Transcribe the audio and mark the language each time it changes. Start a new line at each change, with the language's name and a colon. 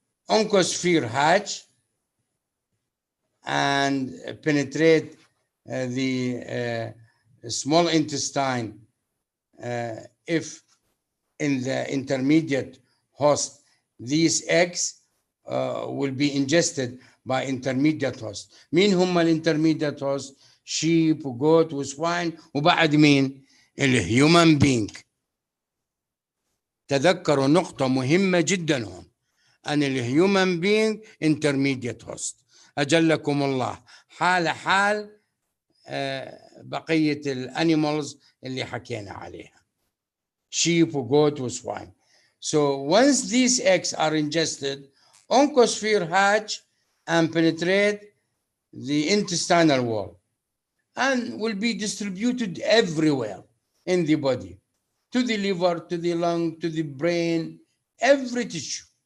English: Oncosphere hatch and penetrate the small intestine if in the intermediate host these eggs will be ingested by intermediate host.
Arabic: مين هم الانترميديت host؟ sheep وgoat وسواين وبعد مين؟ الهيومن بينج. تذكروا نقطة مهمة جدا هون أن الهيومن بينج intermediate host. أجلكم الله حال بقية الانيمالز اللي حكينا عليها, sheep وgoat وسواين.
English: So once these eggs are ingested, oncosphere hatch and penetrate the intestinal wall and will be distributed everywhere in the body, to the liver, to the lung, to the brain, every tissue.